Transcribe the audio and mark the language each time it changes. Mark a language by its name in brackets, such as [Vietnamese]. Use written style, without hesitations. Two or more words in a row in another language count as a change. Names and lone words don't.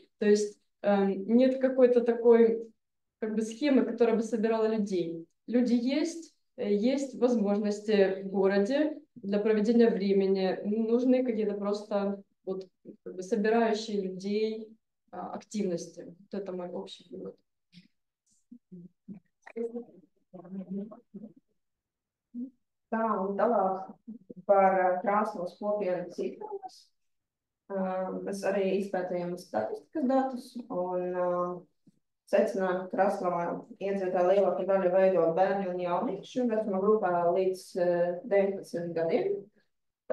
[Russian] То есть нет какой-то такой как бы схемы, которая бы собирала людей. Люди есть возможности в городе для проведения времени. Нужны какие-то просто вот, как бы собирающие людей активности. Вот это мой общий вывод. [Latvian] Tā, un tālāk par Kraslavas kopienu citros. Mēs arī izpētījām statistikas datus un secinājām, ka Kraslavā iedzīvotāju lielākā daļa veido bērni un jaunieši vecuma grupā līdz 19 gadiem.